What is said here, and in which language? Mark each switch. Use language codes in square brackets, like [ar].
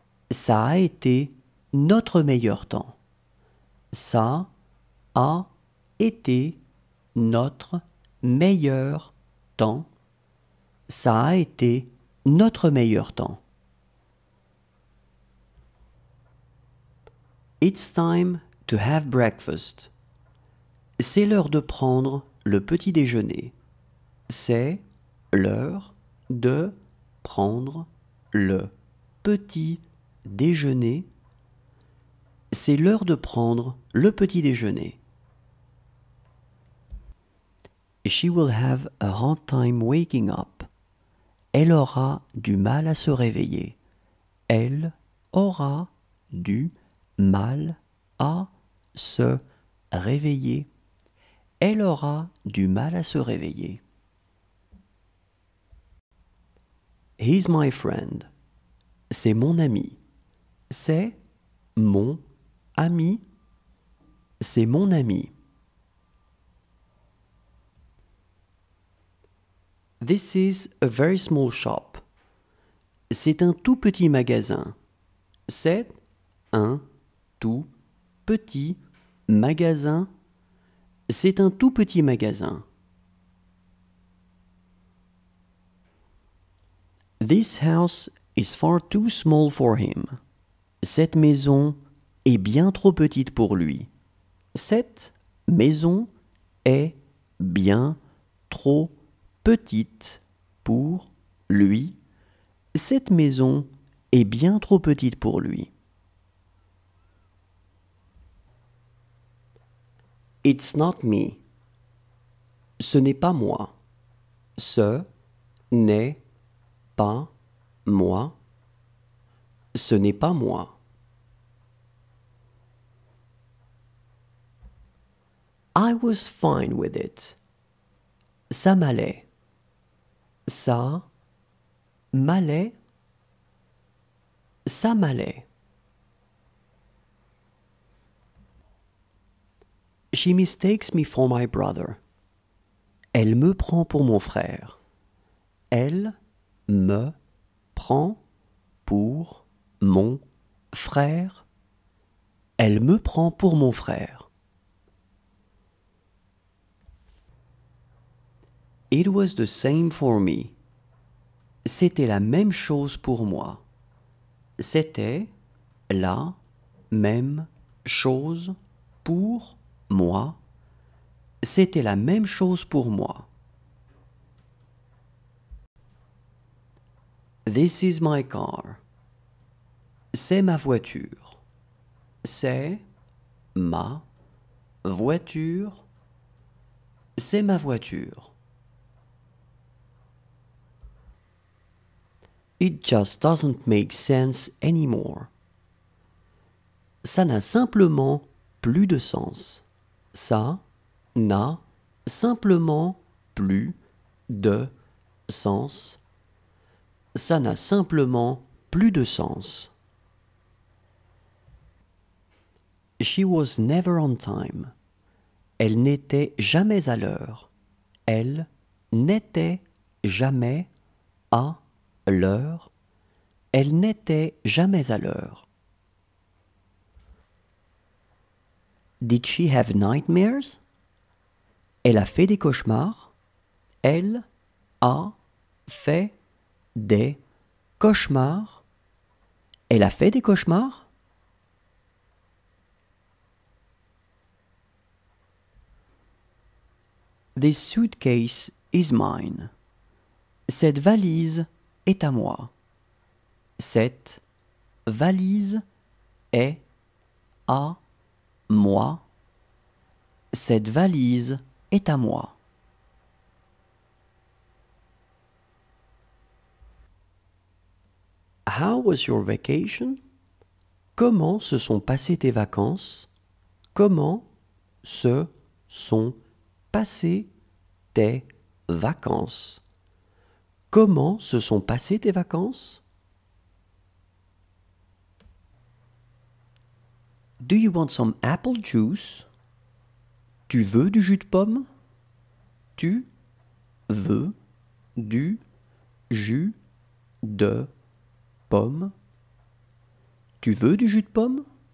[fr] Ça a été notre meilleur temps. Ça a été notre meilleur temps. Ça a été notre meilleur temps. [en] It's time to have breakfast. [fr] C'est l'heure de prendre le petit déjeuner. C'est l'heure de prendre le petit déjeuner. C'est l'heure de prendre le petit déjeuner. [en] She will have a hard time waking up. [fr] Elle aura du mal à se réveiller. Elle aura du mal à se réveiller. Elle aura du mal à se réveiller. [en] He's my friend. [fr] C'est mon ami. C'est mon ami. C'est mon ami. [en] This is a very small shop. [fr] C'est un tout petit magasin. C'est un tout petit magasin. C'est un tout petit magasin. [en] This house is far too small for him. [fr] Cette maison est bien trop petite pour lui. Cette maison est bien trop petite pour lui. Cette maison est bien trop petite pour lui. [en] It's not me. [fr] Ce n'est pas moi. Ce n'est pas moi. Ce n'est pas moi. [en] I was fine with it. [fr] Ça m'allait. Ça m'allait. Ça m'allait. [en] She mistakes me for my brother. [fr] Elle me prend pour mon frère. Elle me prend pour mon frère. Elle me prend pour mon frère. [en] It was the same for me. [fr] C'était la même chose pour moi. C'était la même chose pour moi. C'était la même chose pour moi. [en] This is my car. [fr] C'est ma voiture. C'est ma voiture. C'est ma voiture. [en] It just doesn't make sense anymore. [fr] Ça n'a simplement plus de sens. Ça n'a simplement plus de sens. Ça n'a simplement plus de sens. [en] She was never on time. [fr] Elle n'était jamais à l'heure. Elle n'était jamais à l'heure. Elle n'était jamais à l'heure. [en] Did she have nightmares? [fr] Elle a fait des cauchemars. Elle a fait des cauchemars. Elle a fait des cauchemars. [en] This suitcase is mine. [fr] Cette valise est à moi. Cette valise est à moi. Cette valise est à moi. [en] How was your vacation? [fr] Comment se sont passées tes vacances? Comment se sont passées tes vacances? Comment se sont passées tes vacances? [en] Do you want some apple juice? [fr] Tu veux du jus de pomme? Tu veux du jus de pomme. Tu veux du jus de pomme?